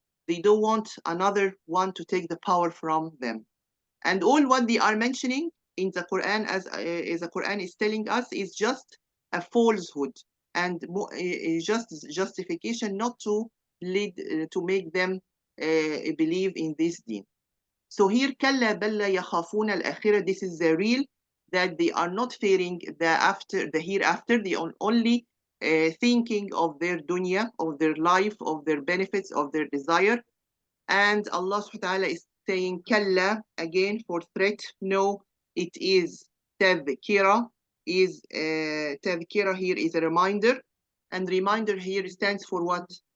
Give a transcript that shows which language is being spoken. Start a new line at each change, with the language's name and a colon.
English: They don't want another one to take the power from them. And all what they are mentioning in the Quran, as the Quran is telling us, is just a falsehood and just justification not to lead to make them believe in this deen. So here,
Arabic: كلا بل لا يخافون الآخرة.
English: This is the real, that they are not fearing the after, the hereafter. They are only thinking of their dunya, of their life, of their benefits, of their desire. And Allah subhanahu wa ta'ala is saying kalla again for threat. No, it is tadhkira. Is tadhkira here is a reminder, and reminder here stands for what?